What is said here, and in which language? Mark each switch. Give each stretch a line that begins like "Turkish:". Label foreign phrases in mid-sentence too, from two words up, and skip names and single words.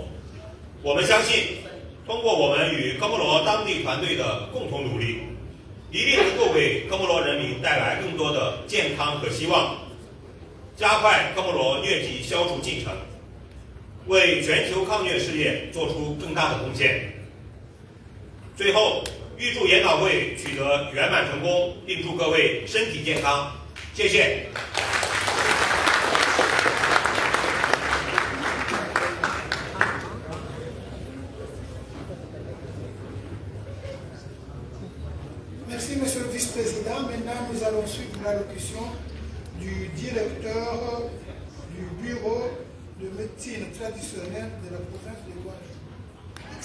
Chinese: 我们相信，通过我们与科莫罗当地团队的共同努力，一定能够为科莫罗人民带来更多的健康和希望，加快科莫罗疟疾消除进程，为全球抗疟事业做出更大的贡献。最后，预祝研讨会取得圆满成功，并祝各位身体健康。谢谢。
French: Merci, Monsieur le Vice-président. Maintenant, nous allons suivre l'allocution du directeur du Bureau de médecine traditionnelle de la province de Guadeloupe.